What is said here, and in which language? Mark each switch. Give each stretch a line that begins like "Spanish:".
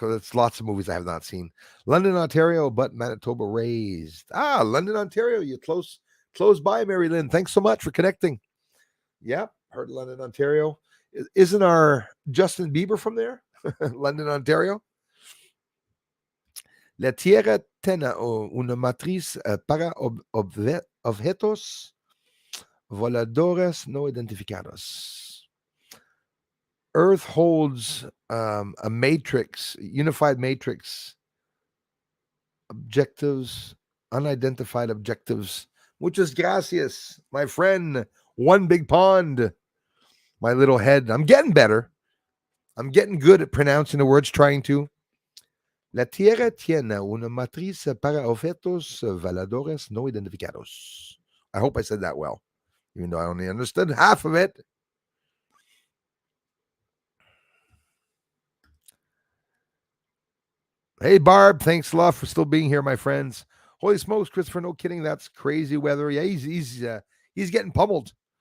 English: There's lots of movies I have not seen. London, Ontario, but Manitoba raised. Ah, London, Ontario. You close by, Mary Lynn. Thanks so much for connecting. Yep, heard London, Ontario. Isn't our Justin Bieber from there? London, Ontario.
Spanish: La Tierra tiene una matriz para objetos voladores no identificados.
English: Earth holds a matrix, unified matrix, objectives, unidentified objectives.
Spanish: Muchas gracias,
English: my friend. One big pond. My little head. I'm getting better. I'm getting good at pronouncing the words, trying to.
Spanish: La Tierra tiene una matriz para objetos voladores no identificados.
English: I hope I said that well, even though I only understood half of it. Hey, Barb, thanks a lot for still being here, my friends. Holy smokes, Christopher, no kidding. That's crazy weather. Yeah, he's getting pummeled.